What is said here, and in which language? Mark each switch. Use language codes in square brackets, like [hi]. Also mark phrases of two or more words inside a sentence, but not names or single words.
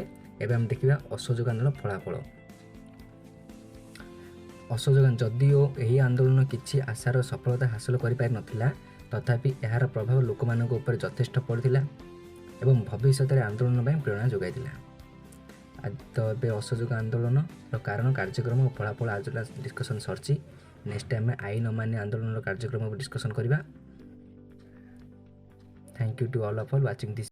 [or] ଏବେ ଆମେ ଦେଖିବା ଅସହଯୋଗ ଆନ୍ଦୋଳନ ଫଳାଫଳ। ଅସହଯୋଗ ଯଦିଓ ଏହି ଆନ୍ଦୋଳନ କିଛି ଆଶାର ସଫଳତା ହାସଲ କରିପାରିନଥିଲା, ତଥାପି ଏହାର ପ୍ରଭାବ ଲୋକମାନଙ୍କ ଉପରେ ଯଥେଷ୍ଟ ପଡ଼ିଥିଲା ଏବଂ ଭବିଷ୍ୟତରେ ଆନ୍ଦୋଳନ ପାଇଁ ପ୍ରେରଣା ଯୋଗାଇଥିଲା। ତ ଏବେ ଅସହଯୋଗ ଆନ୍ଦୋଳନର କାରଣ, କାର୍ଯ୍ୟକ୍ରମ ଓ ଫଳାଫଳ ଆଜି ଡିସ୍କସନ୍ ସରିଛି। ନେକ୍ସଟ ଆମେ ଆଇନ ଅମାନ୍ୟ ଆନ୍ଦୋଳନର କାର୍ଯ୍ୟକ୍ରମ ଡିସ୍କସନ୍ କରିବା। [en] Thank you to all of all watching this